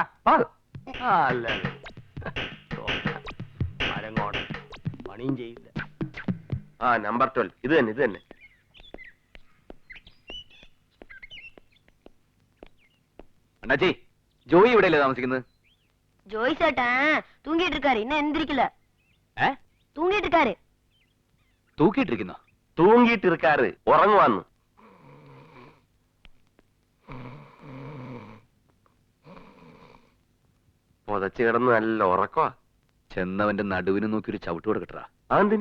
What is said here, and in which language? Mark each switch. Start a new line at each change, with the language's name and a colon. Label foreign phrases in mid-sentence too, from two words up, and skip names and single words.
Malayalam: അല്ല, പണിയും ചെയ്യില്ല. നമ്പർ 12 ഇത് തന്നെ, ഇത് തന്നെ. അണ്ണാച്ചി, ജോയി ഇവിടെയല്ലേ താമസിക്കുന്നത്?
Tamil: ஜோய் சேட்டன் தூங்கிட்டு இருக்காரு, இன்னும் எந்திரிக்கல. தூங்கிட்டு இருக்காரு.
Malayalam: തൂക്കിയിട്ടിരിക്കുന്നോ? തൂങ്ങിയിട്ടിരിക്കാറ്, ഉറങ്ങുവാന്ന്. പുതച്ചു കിടന്ന് നല്ല ഉറക്കവാ. ചെന്നവന്റെ നടുവിന് നോക്കി ഒരു ചവിട്ട് കൊടുക്കട്ടാ. അതെന്തിന്?